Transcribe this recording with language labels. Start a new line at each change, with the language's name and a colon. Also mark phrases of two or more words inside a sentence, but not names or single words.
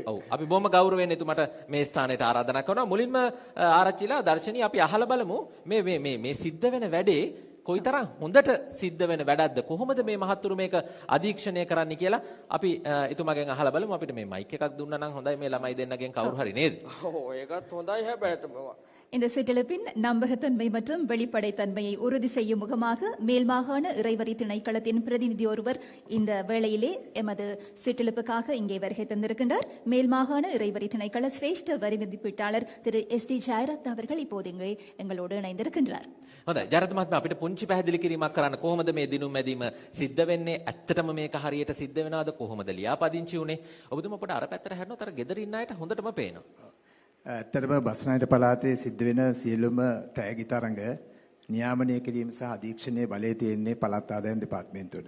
Sinhala: ඔව් අපි බොහොම ගෞරවයෙන් එතුමාට මේ ස්ථානයට ආරාධනා කරනවා. මුලින්ම ආරච්චිලා දර්ශනීය අපි අහලා බලමු මේ සිද්ධ වෙන වැඩේ කොයිතරම් හොඳට සිද්ධ වෙන වැඩක්ද, කොහොමද මේ මහත්තුරු මේක අධීක්ෂණය කරන්න කියලා අපි එතුමාගෙන් අහලා බලමු. අපිට මේ මයික් එකක් දුන්නා නම් හොඳයි, මේ ළමයි දෙන්නගෙන් කවුරු හරි නේද? ඔව් ඒකත් හොඳයි හැබැයි
Tamil: இந்த சிற்றிலப்பின் நம்பகத்தன்மை மற்றும் வெளிப்படைத்தன்மையை உறுதி செய்யும் முகமாக மேல் மாகாண இறைவரி திணைக்களத்தின் பிரதிநிதி ஒருவர் இந்த வேளையிலே எமது சிற்றிலப்புக்காக இங்கே வருகை தந்திருக்கின்றார். மேல் மாகாண இறைவரி திணைக்கள சிரேஷ்ட வரி மதிப்பீட்டாளர் திரு SD ஜெயரத்ன அவர்கள் இப்போது இங்கே எங்களோடு இணைந்திருக்கின்றார்.
Sinhala: හොඳයි ජයරත්න මහත්මයා අපිට පුංචි පැහැදිලි කිරීමක් කරන්න. කොහොමද මේ දිනුම් මැදීම සිද්ධ වෙන්නේ? ඇත්තටම මේක හරියට සිද්ධ වෙනවද? කොහොමද ලියාපදිංචි උනේ? ඔබතුමා පොඩ අර පැත්තට හැරෙනොත් අර ගෙදර ඉන්න අයට හොඳටම පේනවා. ඇත්තටම බස්නාහිර පළාතේ සිද්ධ වෙන සියලුම තෑගි තරඟ නියාමනය කිරීම සහ අධීක්ෂණයේ බලය තියෙන්නේ පළාත් ආදායම් දෙපාර්තමේන්තුවට.